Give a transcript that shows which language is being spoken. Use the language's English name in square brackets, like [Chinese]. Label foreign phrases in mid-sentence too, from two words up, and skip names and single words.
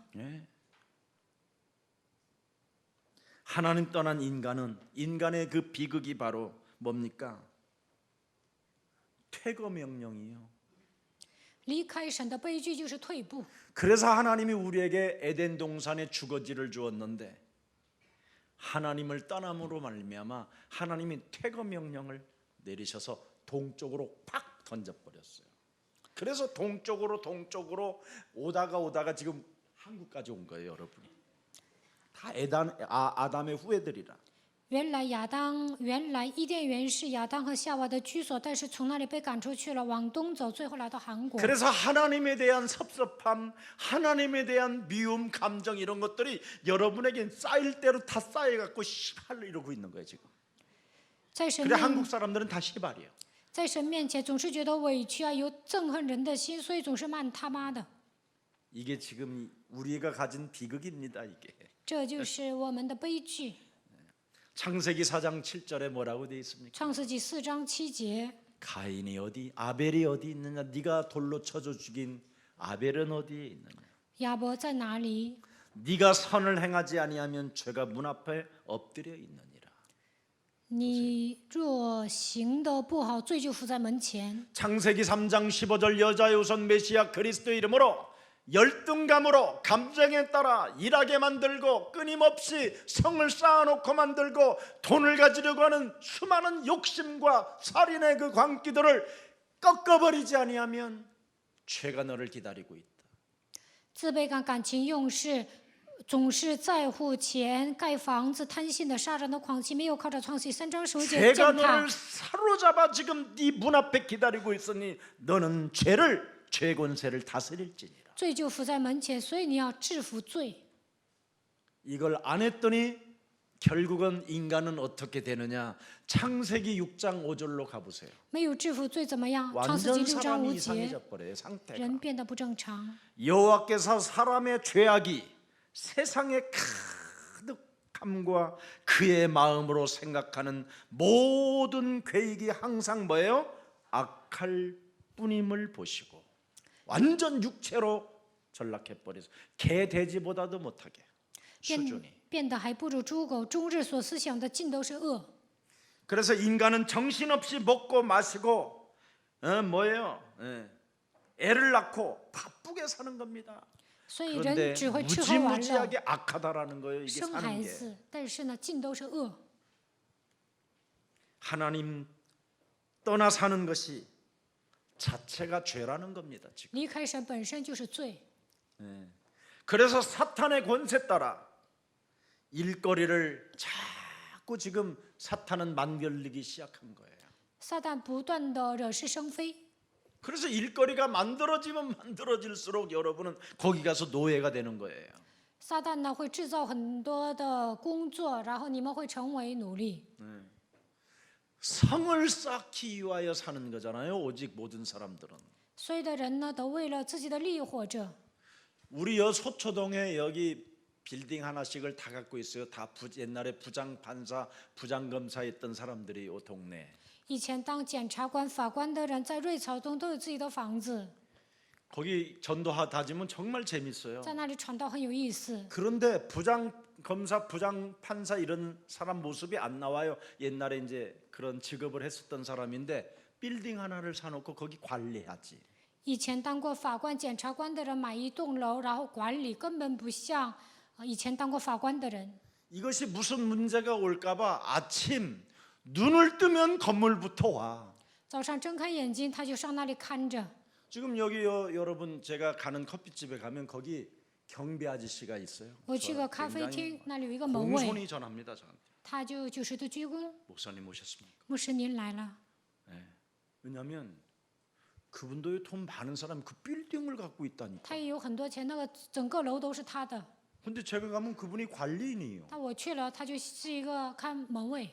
[Korean] 예. 하나님 떠난 인간은 인간의 그 비극이 바로 뭡니까? 퇴거 명령이요. [Chinese] 离开神的悲剧就是退步。 [Korean] 그래서 하나님이 우리에게 에덴 동산에 주거지를 주었는데 하나님을 떠남으로 말미암아 하나님이 퇴거 명령을 내리셔서 동쪽으로 팍 던져버렸어요. 그래서 동쪽으로 오다가 지금 한국까지 온 거예요, 여러분. 다 아담의 후예들이라. [Chinese] 原来伊甸园是亚当和夏娃的居所，但是从那里被赶出去了，往东走，最后来到韩国。 [Korean] 그래서 하나님에 대한 섭섭함, 하나님에 대한 미움, 감정 이런 것들이 여러분에게 쌓일 대로 다 쌓여갖고 시발로 이러고 있는 거예요 지금. [Chinese] 在神 [Korean] 그래 [Chinese] 面 [Korean] 한국 사람들은 다 시발이에요. [Chinese] 在神面前总是觉得委屈啊，有憎恨人的心，所以总是骂他妈的。 [Korean] 이게 지금 우리가 가진 비극입니다 이게. [Chinese] 这就是我们的悲剧。 [Korean] 창세기 4장 7절에 뭐라고 되어 있습니까? [Chinese] 创世纪4章7节， [Korean] 가인이 어디, 아벨이 어디 있느냐? 네가 돌로 쳐져 죽인 아벨은 어디에 있느냐? [Chinese] 亚伯在哪里？ [Korean] 네가 선을 행하지 아니하면 죄가 문 앞에 엎드려 있느니라. [Chinese] 你若行得不好，罪就伏在门前。 [Korean] 창세기 3장 15절 여자의 우선 메시아 그리스도 이름으로 열등감으로 감정에 따라 일하게 만들고 끊임없이 성을 쌓아놓고 만들고 돈을 가지려고 하는 수많은 욕심과 살인의 그 광기들을 꺾어버리지 아니하면 죄가 너를 기다리고 있다. [Chinese] 自卑感、感情用事，总是在乎钱、盖房子、贪心的杀人的狂气，没有靠着创世3章15节 [Korean] 죄가 [Chinese] 践踏 [Korean] 너를 。 사로잡아 지금 네 문 앞에 기다리고 있으니 너는 죄 권세를 다스릴지니라. [Chinese] 罪就伏在门前，所以你要制服罪。 [Korean] 이걸 안 했더니 결국은 인간은 어떻게 되느냐? 창세기 6장 5절로 가보세요. [Chinese] 没有制服罪怎么样？创世纪 [Korean] 완전 [Chinese] 6章 [Korean] 사람이 [Chinese] 5节， [Korean] 이상해져 버려요. 상태가. [Chinese] 人变得不正常。 [Korean] 여호와께서 사람의 죄악이 세상의 가득함과 그의 마음으로 생각하는 모든 계획이 항상 뭐예요? 악할 뿐임을 보시고 완전 육체로 전락해 버려서 개 돼지보다도 못하게 수준이. [Chinese] 变得还不如猪狗，终日所思想的尽都是恶。 [Korean] 그래서 인간은 정신없이 먹고 마시고 뭐예요? 애를 낳고 바쁘게 사는 겁니다. [Chinese] 所以 [Korean] 그런데 [Chinese] 人只会吃喝玩乐， [Korean] 무지무지하게 악하다라는 거예요. 이게 [Chinese] 生孩 [Korean] 사는 게. [Chinese] 子，但是呢，尽都是恶。 [Korean] 하나님 떠나 사는 것이 자체가 죄라는 겁니다. 지금. [Chinese] 离开神本身就是罪， [Korean] 그래서 사탄의 권세 따라 일거리를 자꾸 지금 사탄은 만들기 시작한 거예요. [Chinese] 撒旦不断的惹是生非， [Korean] 그래서 일거리가 만들어지면 만들어질수록 여러분은 거기 가서 노예가 되는 거예요. [Chinese] 撒旦呢会制造很多的工作，然后你们会成为奴隶。 [Korean] 성을 쌓기 위하여 사는 거잖아요. 오직 모든 사람들은. [Chinese] 所有的人呢都为了自己的利益活着。 [Korean] 우리 여 소초동에 여기 빌딩 하나씩을 다 갖고 있어요. 다 옛날에 부장 판사, 부장 검사했던 사람들이 이 동네. [Chinese] 以前当检察官、法官的人在瑞草东都有自己的房子， [Korean] 거기 전도하 다지면 정말 재밌어요. [Chinese] 在那里传道很有意思。 [Korean] 그런데 부장 검사, 부장 판사 이런 사람 모습이 안 나와요. 옛날에 이제 그런 직업을 했었던 사람인데 빌딩 하나를 사놓고 거기 관리하지. [Chinese] 以前当过法官、检察官的人买一栋楼，然后管理，根本不像以前当过法官的人。 [Korean] 이것이 무슨 문제가 올까봐 아침 눈을 뜨면 건물부터 와. [Chinese] 早上睁开眼睛，他就上那里看着。 [Korean] 지금 여기 여러분 제가 가는 커피집에 가면 거기 경비 아저씨가 있어요. [Chinese] 我去个咖啡 [Korean] 굉장히 [Chinese] 厅，那里有一个门卫， [Korean] 공손히 전합니다 저한테. [Chinese] 他就90度鞠躬， [Korean] 목사님 오셨습니까? [Chinese] 牧师您来了。 [Korean] 왜냐하면 그분도 돈 많은 사람 그 빌딩을 갖고 있다니까. [Chinese] 他也有很多钱，那个整个楼都是他的。 [Korean] 근데 제가 가면 그분이 관리인이에요. [Chinese] 但我去了，他就是一个看门卫，